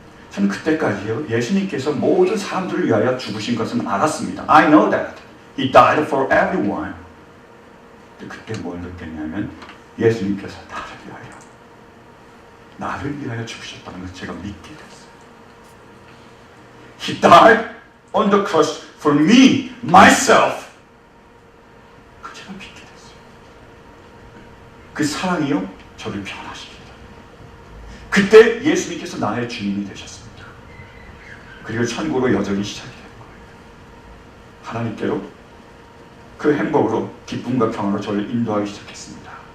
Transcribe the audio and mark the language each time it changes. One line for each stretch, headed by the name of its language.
Korean: 저는 그때까지요 예수님께서 모든 사람들을 위하여 죽으신 것은 알았습니다.
English: I know that. He died for everyone.
Korean: 근데 그때 뭘 느꼈냐면 예수님께서 나를 위하여 죽으셨다는 것을 제가 믿게 됐어요.
English: He died on the cross for me, myself.
Korean: 그 제가 믿게 됐어요. 그 사랑이요 저를 변화시킵니다. 그때 예수님께서 나의 주님이 되셨습니다. 그리고 천국으로 여정이 시작이 된 거예요. 하나님께로 그 행복으로 기쁨과 평화로 저를 인도하기 시작했습니다.